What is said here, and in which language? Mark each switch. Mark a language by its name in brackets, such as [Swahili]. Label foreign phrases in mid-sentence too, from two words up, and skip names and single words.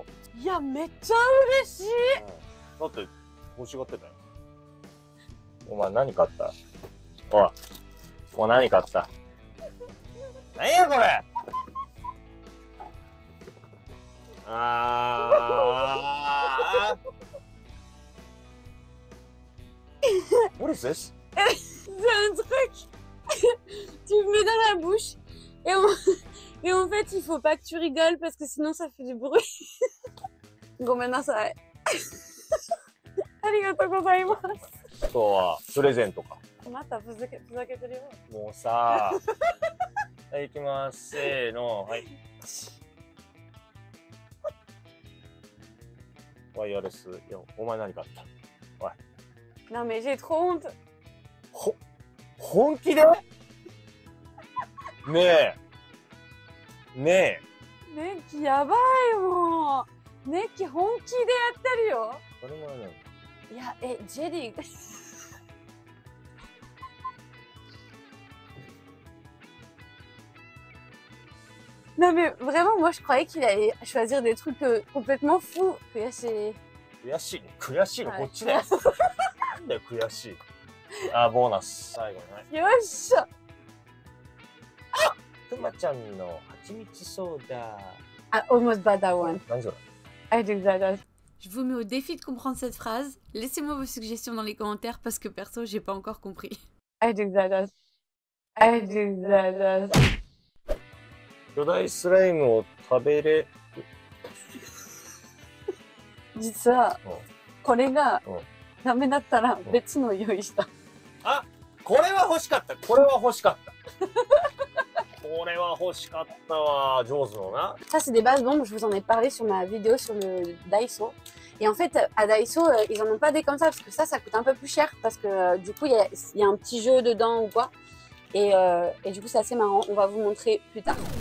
[Japanese] いや、めっちゃ嬉しい。だって欲しがってたよ。お前何買った？おい、お前何買った？何やこれ。 [English] What is this? [French] C'est un truc. Tu le mets dans la bouche et en fait, il faut pas que tu rigoles parce que sinon ça fait du bruit. [Japanese] ごめんなさい。ありがとうございます。あとはプレゼントか。またふざけてるよ。もうさ。はい、行きます。せーの、はい。ワイヤレス。いや、お前何買った？おい。 [French] Non mais j'ai trop honte. [Japanese] 本気で？ねえ。ねえ。ネッキやばいもう。ネッキ本気でやってるよ。それもね。いや、ジェリー。 [French] Non mais vraiment, moi je croyais qu'il allait choisir des trucs complètement fous. [Japanese] 悔しい。悔しい。悔しいのこっちだよ。なんだよ悔しい。あ、ボーナス。最後ね。よっしゃ。くまちゃんの蜂蜜ソーダ。 [English] I almost bought that one. [Japanese] 何それ？ [English] I think that. [French] Je vous mets au défi de comprendre cette phrase. Laissez-moi vos suggestions dans les commentaires parce que perso, j'ai pas encore compris. [English] I think that. I think that. [Japanese] 巨大スライムを食べれ。実はこれがダメだったら別の用意した。あ、これは欲しかった。これは欲しかった。これは欲しかったわ。上手のな。 [French] Ça c'est des bases bombes. Je vous en ai parlé sur ma vidéo sur le Daiso. Et en fait, à Daiso, ils en ont pas des comme ça parce que ça coûte un peu plus cher parce que du coup, il y a un petit jeu dedans ou quoi. Et du coup, c'est assez marrant. On va vous montrer plus tard.